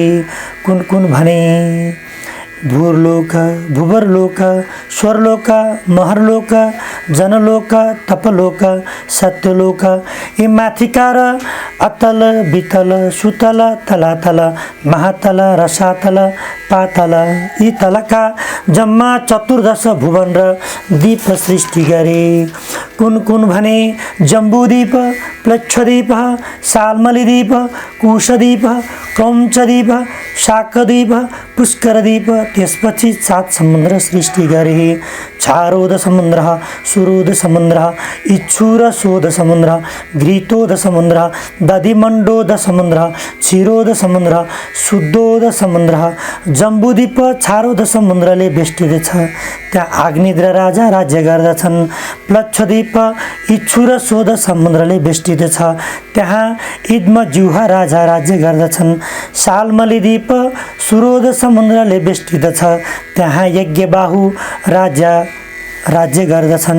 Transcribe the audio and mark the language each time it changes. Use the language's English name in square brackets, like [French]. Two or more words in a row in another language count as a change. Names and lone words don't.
[Nepali] कुन कुन भने, भूर्लोक, भुवरलोक, स्वरलोक, महरलोक, जनलोक, तपलोक, सत्यलोक, यी माथिका र अतल वितल सुतल तलातल महातल रसातल पातल यी तलका जम्मा 14 भुवन र दीप सृष्टि गरे। कुन कुन भने जम्बूद्वीप, प्लक्षद्वीप, सालमलीद्वीप, कुशद्वीप, क्रौञ्चद्वीप, शाकद्वीप, पुष्करद्वीप, त्यसपछि 7 समुद्र सृष्टि गरे। क्षारोद समुद्र, सुरोद समुद्र, इच्छुर शोध समुद्र, घृतोद समुद्र, दधिमण्डोद समुद्र, क्षीरोद समुद्र, शुद्धोद समुद्र। जम्बूद्वीप क्षारोद समुद्रले बेष्टित छ, त्यहाँ अग्निद्र राजा राज्य गर्दछन्। प्लक्षद्वीप इच्छुर शोध समुद्रले बेष्टित छ, त्यहाँ इद्मज्युहा राजा राज्य गर्दछन्। सालमलीद्वीप सुरोध समुद्रले बेष्टित छ, त्यहाँ यज्ञबाहु राजा राज्य गर्दछन्।